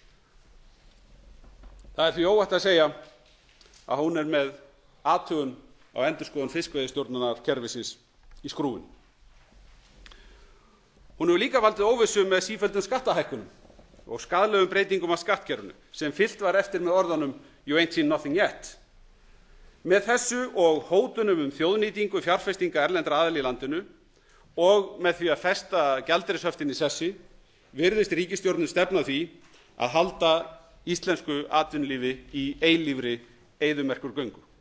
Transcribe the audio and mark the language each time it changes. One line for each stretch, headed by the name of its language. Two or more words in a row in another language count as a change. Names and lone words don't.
Icelandic: Það því óhætt að segja að hún með athugun á endurskoðun fiskveiðistjórnarkerfisins í skrúfunni. Hún hefur líka valdið óvissu með sífelldum skattahækkunum og skaðlegum breytingum á skattkerfinu sem fylgt var eftir með orðunum
English: "You ain't seen nothing yet".
Icelandic: Með þessu og hótunum þjóðnýtingu fjárfestinga erlendra aðila í landinu og með því að festa gjaldeyrishöftin í sessi virðist ríkisstjórnin stefna að því að halda íslensku atvinnulífi í eilífri eyðimerkurgöngu.